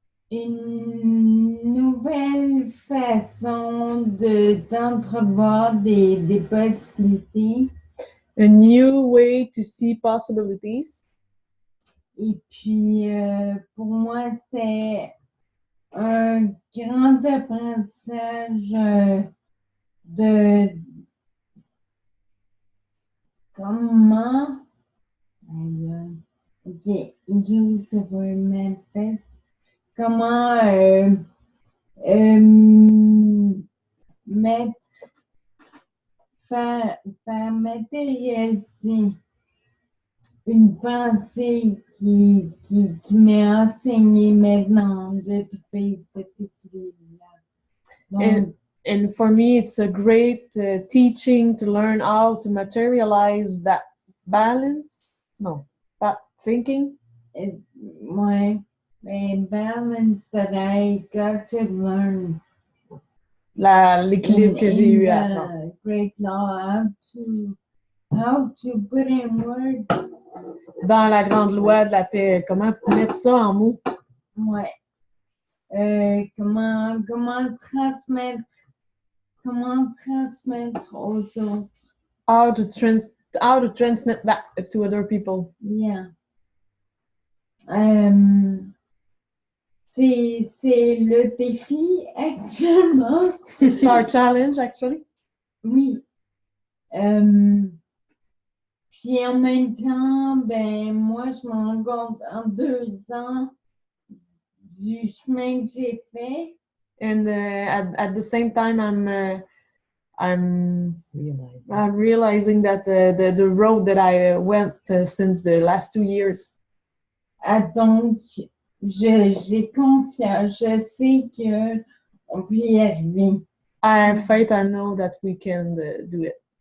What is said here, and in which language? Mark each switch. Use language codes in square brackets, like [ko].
[fr] Une nouvelle façon d'entrevoir des possibilités. [en] A new way to see possibilities. [fr] Et puis, pour moi, c'est un grand apprentissage de comment, [en] okay, use the word manifest, [fr] comment faire matérialiser une pensée qui m'est enseignée maintenant de trouver cet équilibre-là. [en] And for me, it's a great teaching to learn how to materialize that balance. No, that thinking. Ouais, balance that I got to learn. [fr] L'équilibre que j'ai eu à apprendre. [en] Great law, how to put in words. [fr] Dans la Grande Loi de la Paix, comment mettre ça en mots? Ouais. Comment transmettre aux autres. [en] How to transmit that to other people. Yeah. [fr] C'est le défi actuellement. [en] It's our challenge, actually. [fr] Oui. Puis en même temps, ben moi, je me rends compte en 2 ans du chemin que j'ai fait. [en] And at the same time, I'm realizing that the road that I went since the last 2 years. [fr] Donc, j'ai confiance, je sais que on peut y arriver. [en] I have faith, I know that we can do it.